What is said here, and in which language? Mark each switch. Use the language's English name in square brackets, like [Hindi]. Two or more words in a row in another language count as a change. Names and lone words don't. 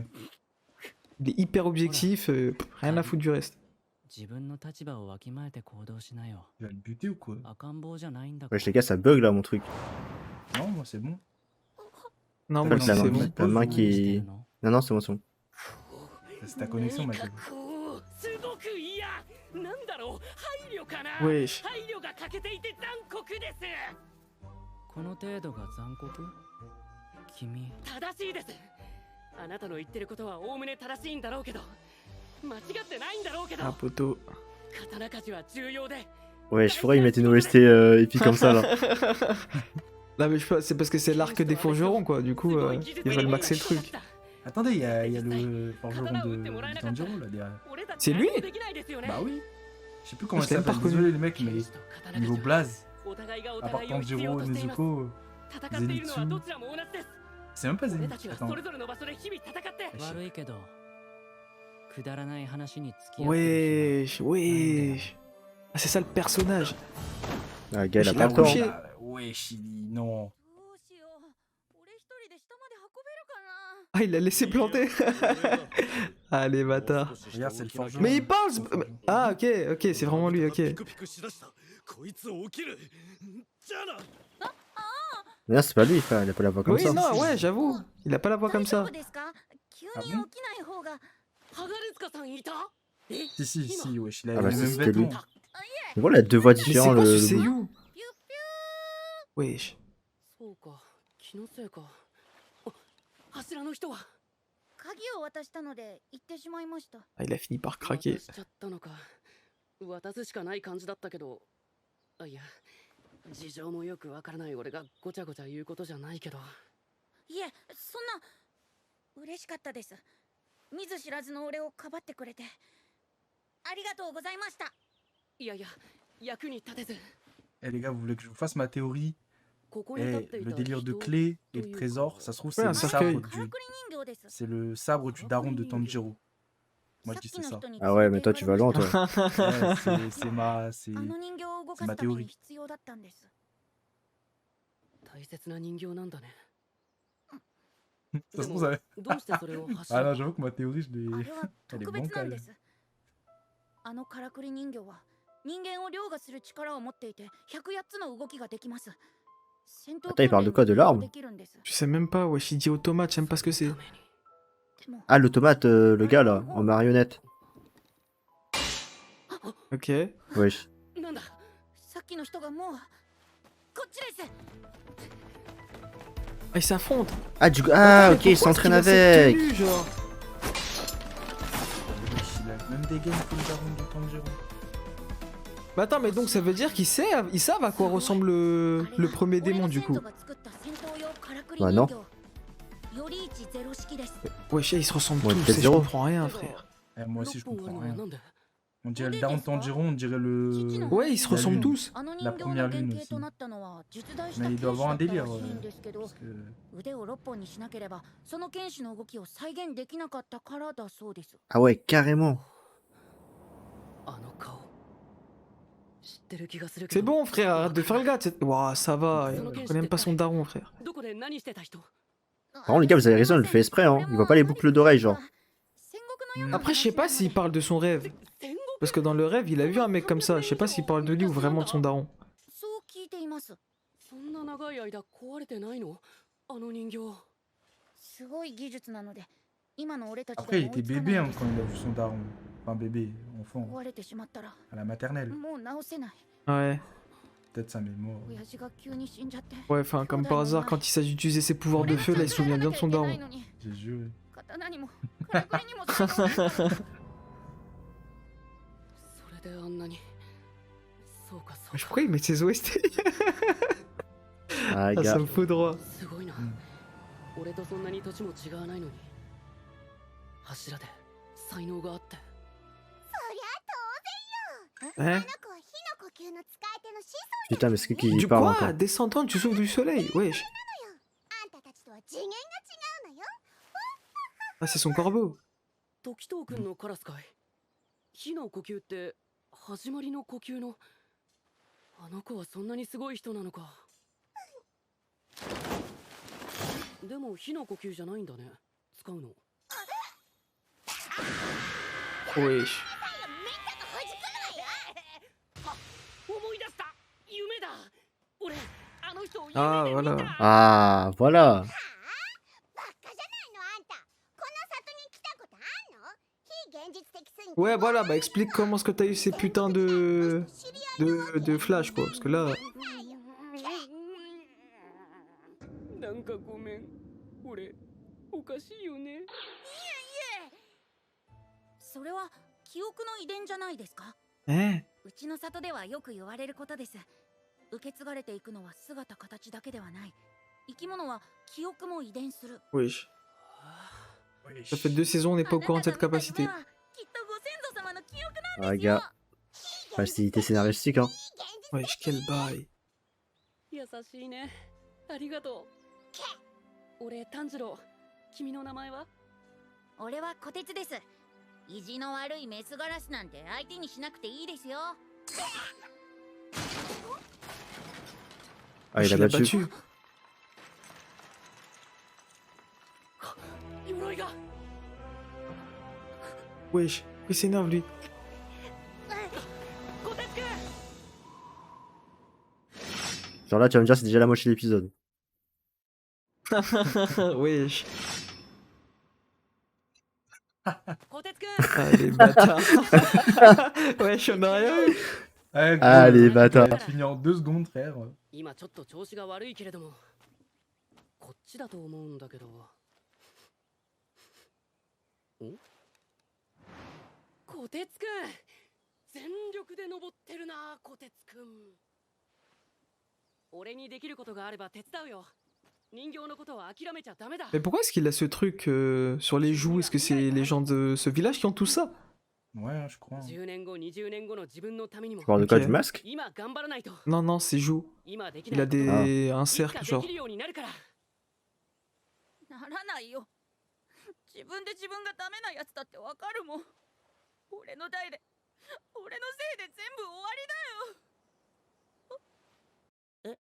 [French] Il est hyper objectif, rien à foutre du reste. Il va le buter ou quoi? Wesh, les gars, ça bug là, mon truc. Non, moi, c'est bon. Non, En moi, fait, c'est la bon. main, la main qui. Non, non, c'est bon, c'est bon. C'est ta connexion, Michael. [Japanese] すごく嫌なんだろう配慮かな [French] Wesh. [Japanese] 配慮が欠けていて残酷ですこの程度が残酷君正しいですあなたの言ってることはおおむね正しいんだろうけど間違ってないんだろうけど [French] Ah, poteau. [Japanese] 刀鍛冶は重要で [French] Ouais, je pourrais y mettre une OST épique comme ça là. Là, mais c'est parce que c'est l'arc des forgerons, quoi. Du coup, ils veulent maxer le truc. Attendez, il y a le forgeron de Tanjiro, là, derrière. C'est lui? Bah oui. Je sais plus comment Je ça l'ai même pas s'appelle. reconnu. Désolé, les mecs, mais niveau blaze, à part Tanjiro, Nezuko, Zenitsu. C'est même pas Zenitsu. Attends. [Japanese] 悪いけどくだらない話に付き合ってる [French] Wesh, wesh. Ah, c'est ça le personnage. Ah, le gars, il a Je pas l'ai le temps. accouché. Ah, wesh, non. [Japanese] どうしよう俺一人で下まで運べるかな [French] Ah, il l'a laissé planter. Allez, bâtard. Regarde, c'est le forgeron. Mais il parle. Ah, ok, ok, c'est vraiment lui, ok. Mais non, c'est pas lui, frère, il a pas la voix comme Oui, ça. non, ouais, j'avoue. Il a pas la voix comme ça. [Japanese] 大丈夫ですか急に [French] Ah [Japanese] 起 [French] bon [Japanese] きない方がハガレツカさんいたえ [French] Si, wesh, il a Ah bah, les mêmes c'était lui. vêtements. Mais voilà, il a deux voix Mais c'est différentes. quoi ce le- seiyuu? ピュッピュ Wesh. [Japanese] そうか気のせいかあ柱の人は鍵を渡したので行ってしまいました [French] Ah, il a fini par craquer. [Japanese] 渡しちゃったのか渡すしかない感じだったけどあいや事情もよくわからない俺がごちゃごちゃ言うことじゃないけどいえそんな嬉しかったです見ず知らずの俺をかばってくれてありがとうございましたいやいや役に立てず [French] Eh les gars, vous voulez que je vous fasse ma théorie? [Japanese] ここに立 [French] Eh, [Japanese] ってい [French] le [Japanese] た [French] délire de [Japanese] 人 [French] clé [Japanese] と [French] et [Japanese] い [French] le [Japanese] うか [French] trésor, ça se trouve, Ouais, c'est un le cercueil. sabre [Japanese] から [French] du... [Japanese] くり人形です [French] C'est le sabre du daron de Tanjiro. Moi, je dis c'est ça. Ah ouais, mais toi, tu vas loin, toi. Ouais, c'est ma... [Japanese] あの人形を動かすために必要だったんです大切な人形なんだね [French] Ça se trouve, ça... [Japanese] どうしてそれを [French] Ah non, j'avoue que ma théorie, je [Japanese] あ [French] l'ai... [Japanese] れは特別なんですあのからくり人形は人間を凌駕する力を持っていて108つの動きができます戦闘 [French] Attends, il parle de quoi, de l'arme? [Japanese] できるんです [French] Je sais même pas, wesh, il dit automate, j'aime pas ce que c'est. [Japanese] でも [French] Ah, l'automate, le gars là, en marionnette. Ok. Wesh. [Japanese] なんださっきの人がもうこっちです [French] Ah, ils s'affrontent. Ah, du coup. Ah, Mais ok, il pourquoi s'entraîne est-ce qu'il a cette avec. tenue, genre Il a même des games que le daron de Tanjiro. Bah attends, mais donc ça veut dire qu'ils savent à quoi ressemble le premier démon du coup. Bah non. Wesh, ils se ressemblent Ouais, tous, peut-être et je zéro. comprends rien, frère. Eh, moi aussi, je comprends rien. On dirait le daron de Tanjiro, on dirait le. Ouais, ils se La ressemblent lune. tous. La première lune aussi. Mais il doit avoir un délire. Parce que... [Japanese] 腕を6本にしなければその剣士の動きを再現できなかったからだそうです。 [French] Ah ouais, carrément. [Japanese] あの顔知ってる気がするけ [French] C'est [Japanese] ど [French] bon, frère, arrête de faire le gars. Ouah, ça va. Je connais même pas son daron, frère. [Japanese] どこで何してた人 [French] Par contre, les gars, vous avez raison, elle le fait exprès, hein. Il voit pas les boucles d'oreilles, genre. Après, je sais pas s'il parle de son rêve. [Japanese] 戦国 [French] Parce que dans le rêve, il a vu un mec comme ça. Je sais pas s'il parle de lui ou vraiment de son daron. [Japanese] そう聞いています。そんな長い間壊れてないのあの人形すごい技術なので今の俺たち [French] Après, il [Japanese] でも追 [French] était [Japanese] いつかない [French] bébé [Japanese] で [French] hein, [Japanese] す。 [French] quand il a vu son daron. Enfin, bébé, enfant, [Japanese] 壊れてしまったら [French] à la maternelle. [Japanese] もう直せない。 [French] Ouais. Peut-être sa mémoire. [Japanese] 親父が急に死んじゃって [French] Ouais, enfin, comme par hasard, quand il s'agit d'utiliser ses pouvoirs de feu, là, il se souvient bien de son daron. J'ai juré. [Japanese] 刀にもからくりにも才能があった。それであんなにそうかそう [French] Mais [Japanese] か [French] pourquoi il met ses OST? Ah, Ah, gars. ça me fout droit. [Japanese] すごいな、うん俺とそんなに年も違わないのに柱で才能があって [French] Hein? Putain, mais c'est qui Du parle quoi? encore? Descendant du souffle du soleil, wesh. Ah, c'est son corbeau. [Japanese] 時藤君のカラスかい火の呼吸って始まりの呼吸のあの子はそんなにすごい人なのかでも火の呼吸じゃないんだね使うの [French] Wesh. [Japanese] 思い出した夢だ俺あの人を夢 [French] Ah, [Japanese] で見た [French] voilà. Ah, voilà. [Japanese] バカじゃないのあんた。この里に来たことあんの？非現実的すぎて。 [French] Ouais, voilà, bah explique comment est-ce que t'as eu ces putains de flash, quoi. Parce que là, [Japanese] なんかごめん俺おかしいよねそれは記憶の遺伝じゃないですか？ [French] hein? [Japanese] うちの里ではよく言われることです。受け継がれていくのは姿形だけではない。生き物は記憶も遺伝する。 [French] Wesh. Ça fait 2 saisons, on n'est pas au courant de cette capacité. [Japanese] きっとご先祖様の記憶なん [French] Ah, [Japanese] ですよ。 [French] gars. Facilité scénaristique, hein. Wesh, quel bail. [Japanese] 優しいねありがとう俺炭治郎君の名前は俺は虎鉄です。意地の悪いメスガラスなんて相手にしなくていいですよ。 [French] Ah, il a Je l'ai battu. battu. [Japanese] 鎧が [French] Wesh, il s'énerve lui. [Japanese] こてつくん [French] Genre là, tu vas me dire, c'est déjà la moitié de l'épisode. Wesh. [Japanese] こてつくん [French] Ah, les bâtards. Wesh, on a rien eu. Eh, gros, Ah, les il a bâtards. fini en 2 secondes, frère. [Japanese] 今ちょっと調子が悪いけれどもこっちだと思うんだけどおこてつくん全力で登ってるなこてつくん俺にできることがあれば手伝うよ人形のことは諦めちゃダメだ [French] Mais pourquoi est-ce qu'il a ce truc sur les joues? Est-ce que c'est les gens de ce village qui ont tout ça? Ouais, je crois. [Japanese] 10 年後20年後の自分のためにも [French] Tu parles de quoi, Ok. du masque? [Japanese] 今頑張らないと [French] Non, non, c'est joues. [Japanese] 今でき [French] Il [Japanese] な [French] a [Japanese] いこと [French] des... un [Japanese] いつか [French] cercle, [Japanese] で [French] genre. [Japanese] きるようになるからならないよ。自分で自分がダメなやつだってわかるもん。俺の代で、俺のせいで全部終わりだよ。